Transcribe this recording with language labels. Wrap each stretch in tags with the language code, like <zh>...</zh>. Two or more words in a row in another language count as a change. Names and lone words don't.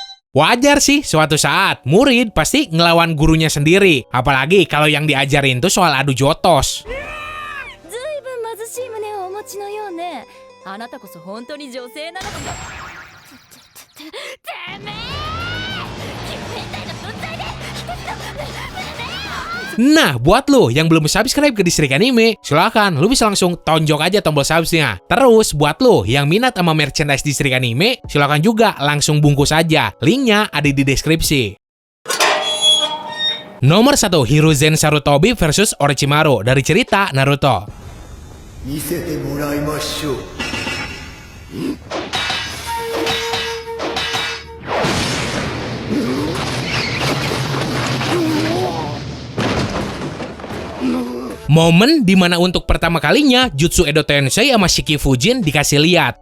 <id>Wajar sih, suatu saat murid pasti ngelawan gurunya sendiri. Apalagi kalau yang diajarin tuh soal adu jotos.</id> <ja>ずいぶん貧しい胸をお持ちのようね。あなたこそ本当に女性なのか。てめえ変態の分際で一つの胸を。</ja> <id>Nah, buat lo yang belum subscribe ke Distrik Anime, silahkan lu bisa langsung tonjok aja tombol subsnya. Terus, buat lo yang minat sama merchandise Distrik Anime, silahkan juga langsung bungkus aja. Linknya ada di deskripsi. Nomor 1, Hiruzen Sarutobi versus Orochimaru dari cerita Naruto.</id> <ja>見せてもらいましょう。</ja> <id>Momen dimana untuk pertama kalinya Jutsu Edo Tensei sama Shiki Fujin dikasih lihat.</id>